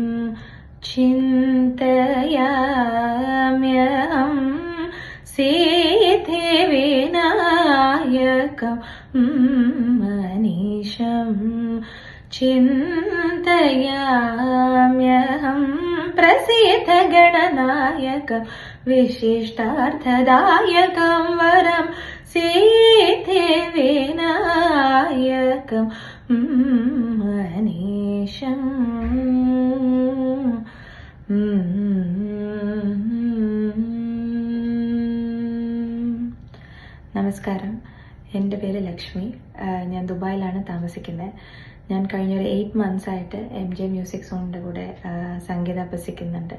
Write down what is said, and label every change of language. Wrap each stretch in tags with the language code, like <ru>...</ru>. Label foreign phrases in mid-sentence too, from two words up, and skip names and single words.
<sa>चिन्तयाम्यहम् सिद्धिविनायकम् अनीशं चिन्तयाम्यहम् प्रसिद्धगणनायकं विशिष्टार्थदायकं वरं सिद्धिविनायकम् अनीशम्.</sa> <ml>നമസ്കാരം, എൻ്റെ പേര് ലക്ഷ്മി. ഞാൻ ദുബായിലാണ് താമസിക്കുന്നത്. ഞാൻ കഴിഞ്ഞൊരു 8 months ആയിട്ട് MJ മ്യൂസിക് സോണിൻ്റെ കൂടെ സംഗീതം അഭ്യസിക്കുന്നുണ്ട്.</ml>